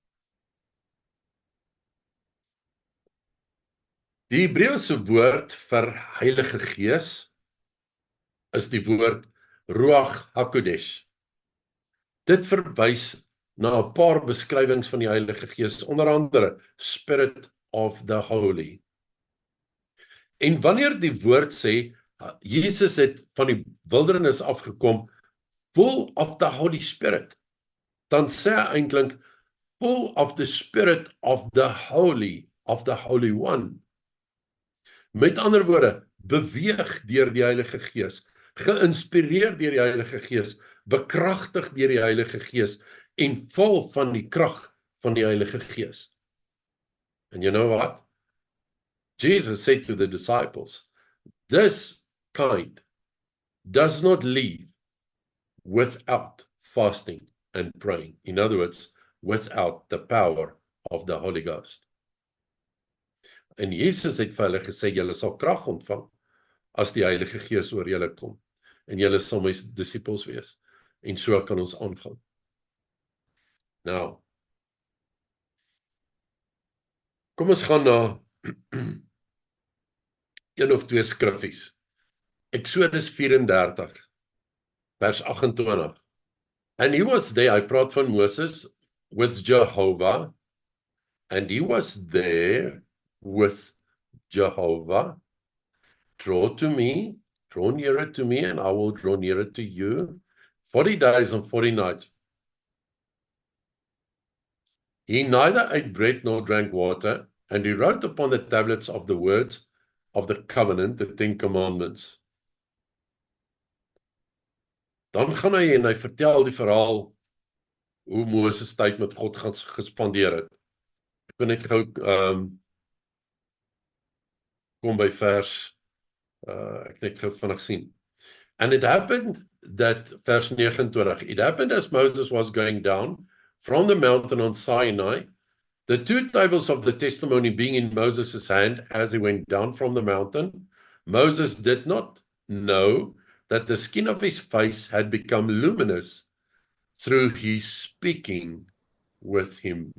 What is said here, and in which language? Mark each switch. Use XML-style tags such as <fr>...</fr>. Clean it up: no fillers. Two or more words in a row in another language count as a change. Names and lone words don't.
<af>Die Hebreëse woord vir Heilige Gees is die woord</af> <he>רוח הקודש.</he> <af>Dit verwys na 'n paar beskrywings van die Heilige Gees, onder andere</af> <en>Spirit of the Holy.</en> <af>En wanneer die woord sê, Jesus het van die wildernis afgekom,</af> <en>full of the Holy Spirit,</en> <af>dan sê hy eintlik,</af> <en>full of the Spirit of the Holy One.</en> <af>Met ander woorde, beweeg deur die Heilige Gees, geïnspireer deur die Heilige Gees, bekragtig deur die Heilige Gees, en vol van die krag van die Heilige Gees.</af> <en>And you know what? Jesus said to the disciples, this kind does not leave without fasting and praying. In other words, without the power of the Holy Ghost.</en> <af>En Jesus het vir hulle gesê, julle sal krag ontvang as die Heilige Gees oor julle kom. En julle sal my disippels wees. En so kan ons aangaan. Nou, kom ons gaan na een of twee skriffies. Exodus 34, vers 28.</af> <en>And he was there,</en> <af>hy praat van Moses,</af> <en>with Jehovah, and he was there with Jehovah. Draw nearer to me, and I will draw nearer to you. 40 days and 40 nights. He neither ate bread nor drank water, and he wrote upon the tablets of the words of the covenant, the 10 commandments.</en> <af>Dan gaan hy en hy vertel die verhaal hoe Moses tyd met God gespandeer het. Ek wil net gou kom by vers ek net gou vinnig sien.</af> <en>And it happened that, verse 29, it happened as Moses was going down from the mountain on Sinai, the 2 tables of the testimony being in Moses' hand as he went down from the mountain, Moses did not know that the skin of his face had become luminous through his speaking with him.</en>